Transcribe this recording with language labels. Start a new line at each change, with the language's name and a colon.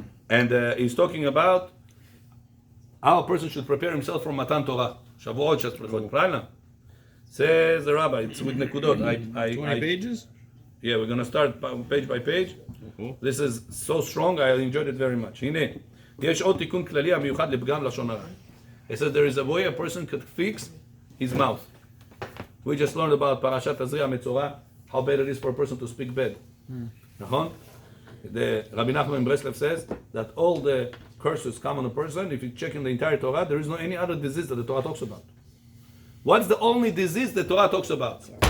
English: And he's talking about how a person should prepare himself for Matan Torah. Shavuot, Shavuot,
Russian: правильно?
English: Says the rabbi, it's with nekudot. 20 pages? Yeah, we're going to start page by page. This is so strong, I enjoyed it very much.
Hebrew: הנה, יש עוד תיקון כללי המיוחד לפגם לשון הרע.
English: It says there is a way a person could fix his mouth. We just learned about Parashat Tazria Metzorah, how bad it is for a person to speak bad.
Hebrew: נכון?
English: The Rabbi Nachman Breslev says that all the curses come on a person. If you check in the entire Torah, there is no any other disease that the Torah talks about. What's the only disease the Torah talks about?